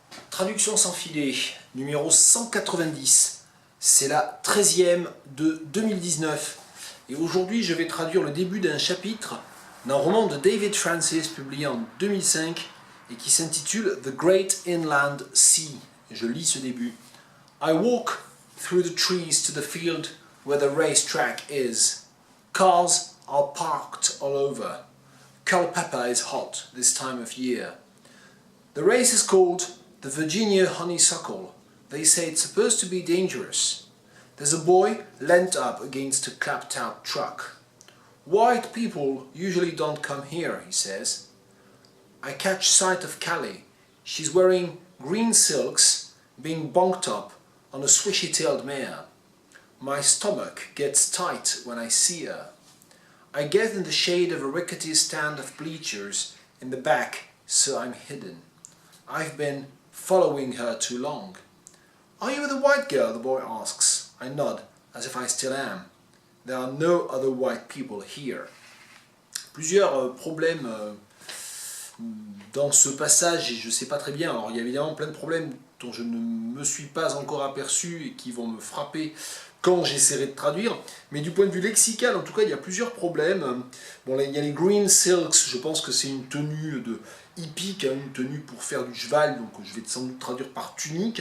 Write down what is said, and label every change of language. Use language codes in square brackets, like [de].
[fr] Traduction sans filet, numéro 190. C'est la 13e de 2019. Et aujourd'hui, je vais traduire le début d'un chapitre d'un roman de David Francis publié en 2005 et qui s'intitule The Great Inland Sea. Je lis ce début. [en] I walk through the trees to the field where the racetrack is. Cars are parked all over. Culpeper is hot this time of year. The race is called the Virginia Honeysuckle. They say it's supposed to be dangerous. There's a boy leant up against a clapped-out truck. White people usually don't come here, he says. I catch sight of Callie. She's wearing green silks, being bonked up on a swishy-tailed mare. My stomach gets tight when I see her. I get in the shade of a rickety stand of bleachers in the back, so I'm hidden. I've been following her too long. Are you the white girl? The boy asks. I nod, as if I still am. There are no other white people here. [fr] Plusieurs problèmes dans ce passage et je ne sais pas très bien. Alors il y a évidemment plein de problèmes dont je ne me suis pas encore aperçu et qui vont me frapper quand j'essaierai de traduire. Mais du point de vue lexical, en tout cas, il y a plusieurs problèmes. Bon, là, il y a les green silks, je pense que c'est une tenue de hippique, hein, une tenue pour faire du cheval, donc je vais sans doute traduire par tunique.